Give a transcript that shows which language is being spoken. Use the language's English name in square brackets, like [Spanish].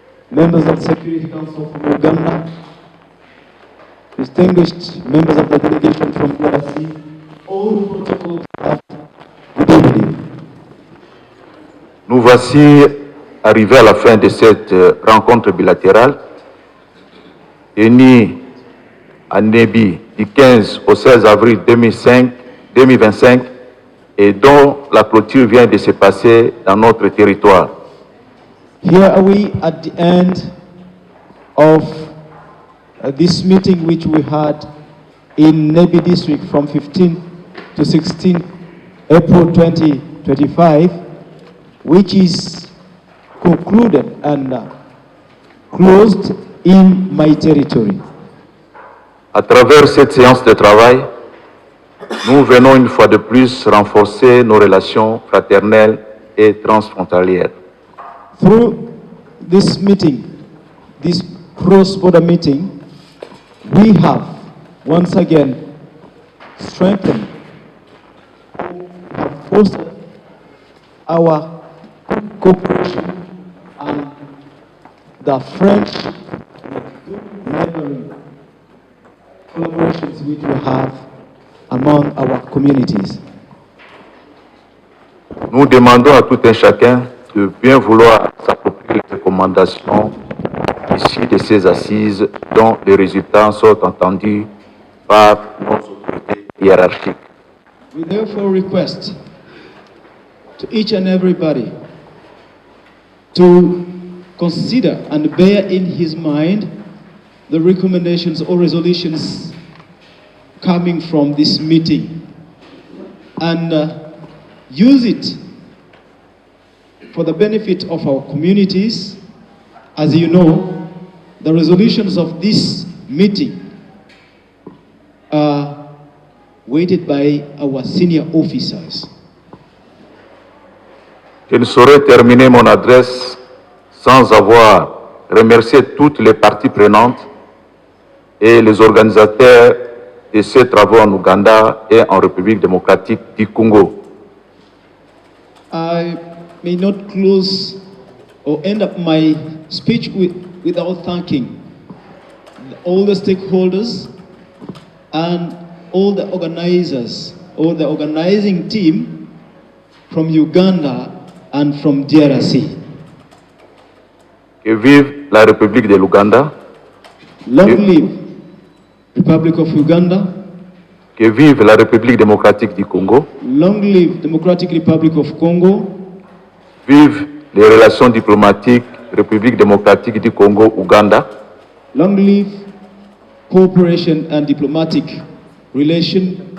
[English] members of the Security Council from Uganda, distinguished members of the delegation from DRC, all protocol staff, good evening. [French] nous voici arrivés à la fin de cette rencontre bilatérale, unie à Nébi du 15 au 16 avril 2025 et dont la clôture vient de se passer dans notre territoire. [English] Here are we at the end of this meeting which we had in Nebi district from 15 to 16 April 2025, which is concluded and closed in my territory. [French] À travers cette séance de travail, nous venons une fois de plus renforcer nos relations fraternelles et transfrontalières. [English] Through this meeting, this cross-border meeting, we have once again strengthened, have fostered our cooperation and the friendship and neighboring collaborations which we have among our communities. [French] Nous demandons à tout un chacun de bien vouloir s'approprier les recommandations issues de ces assises dont les résultats sont entendus par nos autorités hiérarchiques. [English] We therefore request to each and everybody to consider and bear in his mind the recommendations or resolutions coming from this meeting and use it for the benefit of our communities. As you know, the resolutions of this meeting are weighted by our senior officers. [French] Je ne saurais terminer mon adresse sans avoir remercié toutes les parties prenantes et les organisateurs de ces travaux en Ouganda et en République démocratique du Congo. [English] I may not close or end up my speech without thanking all the stakeholders and all the organizers or the organizing team from Uganda and from DRC. [French] Que vive la République de l'Ouganda. [English] Long live Republic of Uganda. [French] Que vive la République démocratique du Congo. [English] Long live Democratic Republic of Congo. [French] Vive les relations diplomatiques République démocratique du Congo, Ouganda. [English] Long live cooperation and diplomatic relation